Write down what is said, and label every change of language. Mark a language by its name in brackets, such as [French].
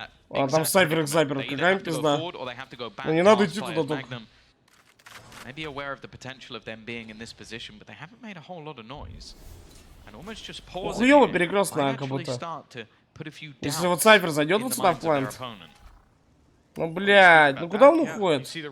[Russian] А там снайпер, какая пизда. Ну не надо идти туда только. [English] Maybe aware of the potential of them being in this position, but they haven't made a whole lot of noise. And almost just pause [Russian] Хуёво перекрестная, как будто. Если вот снайпер зайдет вот сюда в плант. Ну, блядь, ну куда он уходит?